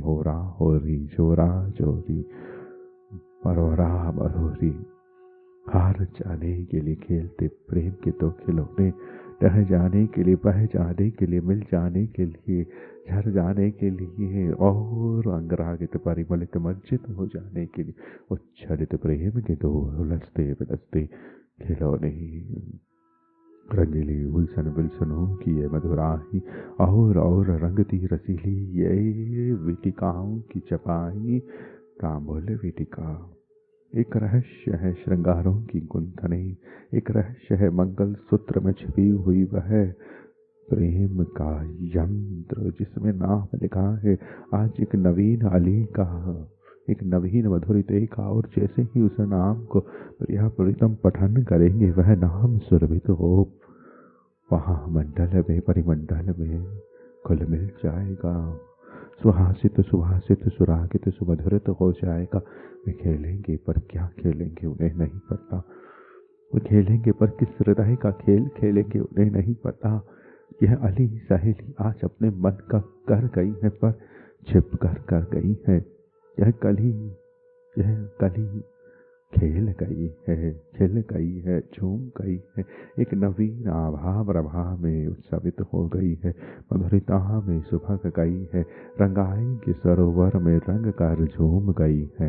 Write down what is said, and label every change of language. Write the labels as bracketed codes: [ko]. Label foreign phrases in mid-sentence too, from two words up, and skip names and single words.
[hi] होरा होरी, जोरा जोरी, मरोरा मरोरी, हार जाने के लिए खेलते प्रेम के दो खिलौने, रह जाने के लिए, बह जाने के लिए, मिल जाने के लिए, झर जाने के लिए, और अंगरागित परिमलित मज्जित हो जाने के लिए, उच्छलित प्रेम के दो उलझते बिलसते खिलौने। रंगीली उलसन बिलसनों की ये मधुराई, और रंगती रसीली ये वीटिकाओं की चपाई, तांबुल वीटिका। एक रहस्य है श्रृंगारों की गुंथने, एक रहस्य है मंगल सूत्र में छिपी हुई वह प्रेम का यंत्र, जिसमें नाम लिखा है आज एक नवीन अली का, एक नवीन मधुरिते का। और जैसे ही उस नाम को प्रिया प्रीतम पठन करेंगे, वह नाम सुरभित हो वहाँ मंडल में, परिमंडल में खुल मिल जाएगा, सुहासित सुभाषित सुरागित सुमधुरित हो जाएगा। वे खेलेंगे पर क्या खेलेंगे उन्हें नहीं पता, वे खेलेंगे पर किस हृदय का खेल खेलेंगे उन्हें नहीं पता। यह अली सहेली आज अपने मन का कर गई है, पर छिप कर गई है। यह कली खेल गई है, खिल गई है, झूम गई है, एक नवीन आभा प्रभा में उत्सवित हो गई है, मधुरिता में सुभग गई है, रंगाई के सरोवर में रंग कर झूम गई है।